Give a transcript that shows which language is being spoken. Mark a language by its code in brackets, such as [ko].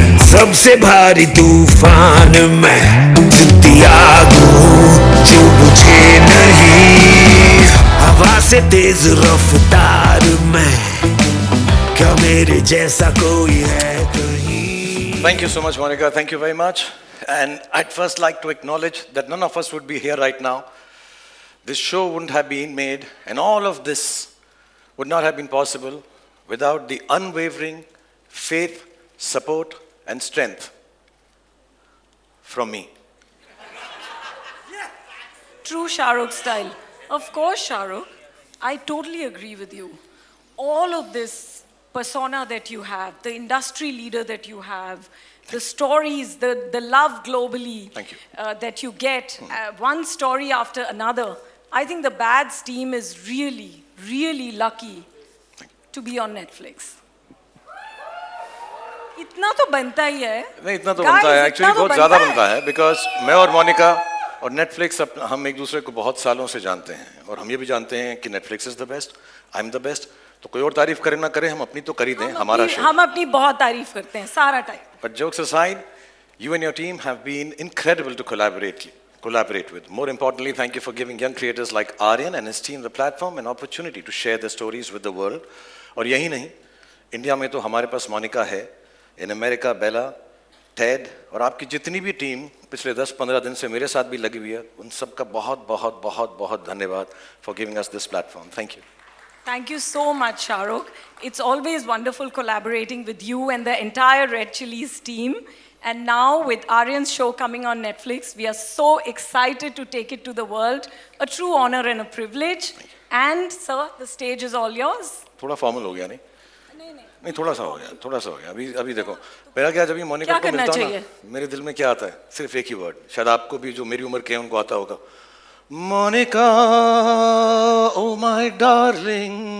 [hi] सबसे भारी तूफान मैं आग हूँ जो बुझे नहीं। हवा से तेज रफ्तार मैं, क्या मेरे जैसा कोई है कहीं? [en] Thank you so much, Monica. Thank you very much. And I'd first like to acknowledge that none of us would be here right now. This show wouldn't have been made, and all of this would not have been possible without the unwavering faith, support, and strength from me. True Shahrukh style. Of course, Shahrukh. I totally agree with you. All of this persona that you have, the industry leader that you have, the stories, the love globally. Thank you. That you get, one story after another. I think the Bads team is really, really lucky to be on Netflix. [hi] इतना तो बनता ही है. नहीं, इतना तो बनता है. [en] Actually, [hi] बहुत ज़्यादा बनता है. [en] Because [hi] मैं और मोनिका और नेटफ्लिक्स हम एक दूसरे को बहुत सालों से जानते हैं और हम ये भी जानते हैं कि [en] Netflix is the best, [hi] I am the best. तो कोई और तारीफ करे ना करे, हम अपनी तो कर ही दें. हमारा शो हम अपनी बहुत तारीफ करते हैं सारा time. [en] But jokes aside, you and your team have been incredible to collaborate with. More importantly, thank you for giving young creators like Aryan and his team the platform and opportunity to share their stories with the world. [hi] और यही नहीं, India में तो हमारे पास मोनिका है, [en] in America [hi] Bela, Ted और आपकी जितनी भी टीम पिछले 10-15 दिन से मेरे साथ भी लगी हुई है, उन सबका बहुत बहुत बहुत बहुत धन्यवाद [en] for giving us this platform. Thank you. Thank you so much, Shahrukh. It's always wonderful collaborating with you and the entire Red Chillies team. And now with Aryan's show coming on Netflix, we are so excited to take it to the world. A true honor and a privilege. And sir, the stage is all yours. [hi] थोड़ा formal हो गया नहीं? नहीं, थोड़ा सा हो गया. अभी देखो, मेरा क्या, जब ये मोनिका को मिलता हूँ ना, मेरे दिल में क्या आता है? सिर्फ एक ही वर्ड. शायद आपको भी, जो मेरी उम्र के हैं, उनको आता होगा. Monika, [en] oh my darling.